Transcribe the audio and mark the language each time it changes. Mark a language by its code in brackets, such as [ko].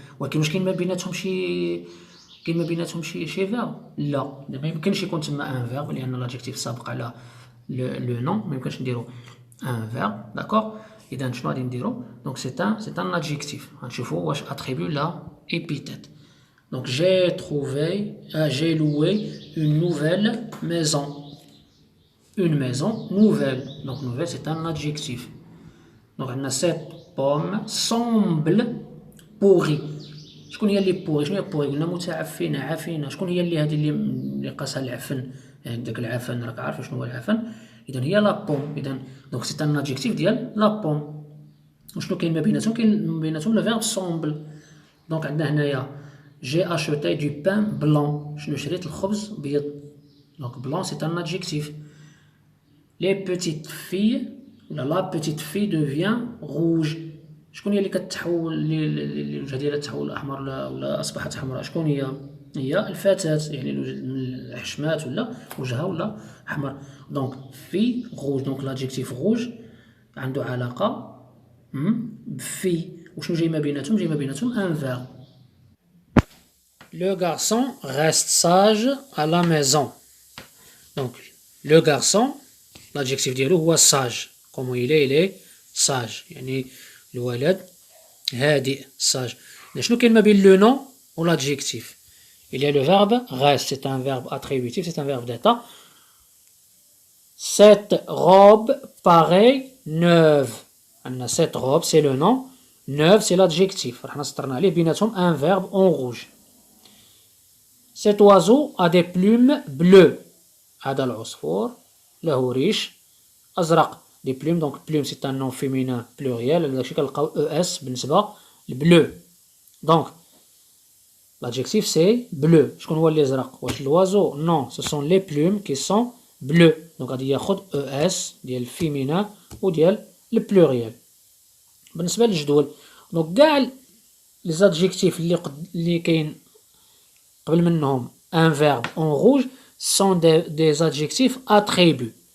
[ar] ولكن واش كاين ما بيناتهم شي فيرب؟ لا، ما يمكنش يكون تما ان فيرب لان لادجيكتيف سابق على لو نون، ما يمكنش نديرو ان فيرب. داكوغ. اذا شنو غادي نديرو؟ دونك سي ان adjectif. غنشوفو واش اتريبيو لا épithète. [fr] Donc j'ai loué une nouvelle maison. Une maison nouvelle. Donc nouvelle c'est un adjectif. Donc cette pomme semble pourrie. [ar] شكون هي اللي بوري؟ شنو هي بوري؟ قلنا متعفنة عفنة. شكون هي اللي هذه اللي قاسها العفن؟ يعني داك العفن راك عارف شنو هو العفن. اذا هي لا بوم. اذا دونك سي ان adjectif ديال لا بوم. وشنو كاين ما بيناتهم؟ كاين ما بيناتهم لو فيرب سومبل. دونك عندنا هنايا [fr] j'ai acheté du pain blanc. [ar] شنو شريت؟ الخبز بيض. [fr] دونك blanc c'est un adjectif. les petites filles ولا la petite fille devient rouge. [ar] شكون هي اللي كتحول اللي الوجه ديالها تحول احمر ولا اصبحت حمراء؟ شكون هي؟ هي الفتاة. يعني الحشمات ولا وجهها ولا احمر. دونك في rouge. دونك l'adjectif rouge عنده علاقة بفي. وشنو جاي ما بيناتهم؟ جاي ما بيناتهم ان فيرب. [fr] Le garçon reste sage à la maison. Donc le garçon l'adjectif ديالو هو sage. comme il est sage. [ar] يعني الولد هادئ sage. شنو كاين ما بين لو نون و [fr] l'adjectif؟ il y a le verbe reste. c'est un verbe attributif, c'est un verbe d'état. Cette robe paraît neuve. عندنا cette robe c'est le nom, neuve c'est l'adjectif. [ar] راح نسطرنا عليه بيناتهم [fr] un verbe en rouge. Cet oiseau a des plumes bleues. [ar] هذا العصفور له ريش أزرق. [fr] des plumes. donc plume c'est un nom féminin pluriel. [ar] داكشي كنلقاو es بالنسبة لبلو. [fr] donc l'adjectif c'est bleu. [ar] شكون هو اللي زرق؟ [fr] واش l'oiseau؟ non, ce sont les plumes qui sont bleues. [ar] donc غادي ياخد es ديال الفيمينا وديال البلوريال. بالنسبة للجدول دونك كاع لي زادجيكتيف اللي كاين قبل منهم ان فيرب اون روج سون دي زادجيكتيف اتريبيو.